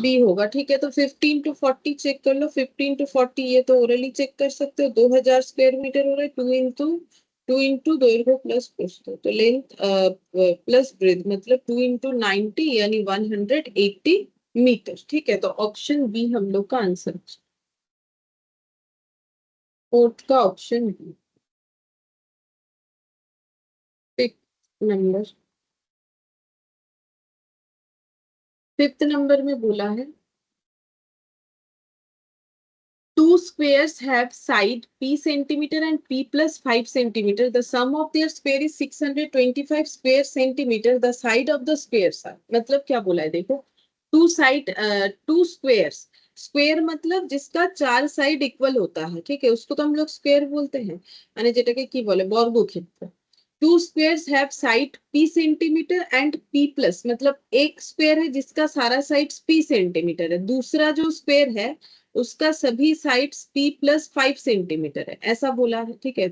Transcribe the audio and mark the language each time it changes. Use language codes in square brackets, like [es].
[hi] B होगा, ठीक है। तो 15 to 40 चेक कर लो, 15 to 40 ये तो ओरली चेक कर सकते हो, 2000 स्क्वायर मीटर हो रहा है, 2 इंटू दৈর্ঘ্য प्लस प्रস্থ, तो लेंथ प्लस ब्रेथ मतलब 2 इंटू 90 यानी 180 मीटर, ठीक है। तो ऑप्शन बी हम लोग का आंसर, फोर्थ का option B. Number fifth number में बोला है [en] two squares have side p centimeter and p plus 5 centimeter. The sum of their square is 625 square centimeter. The side of the squares are, [hi] मतलब क्या बोला है देखो, two squares, square मतलब जिसका 4 साइड इक्वल होता है, ठीक है, उसको तो हम लोग स्क्वेयर बोलते हैं, [bn] মানে যেটাকে কি বলে বর্গক্ষেত্র। [hi] To squares have side p centimetre and p plus, मतलब एक स्क्वेयर है जिसका सारा साइड p सेंटीमीटर है, दूसरा जो स्क्वेयर है उसका सभी साइड्स p प्लस 5 सेंटीमीटर है, ऐसा बोला है, ठीक है।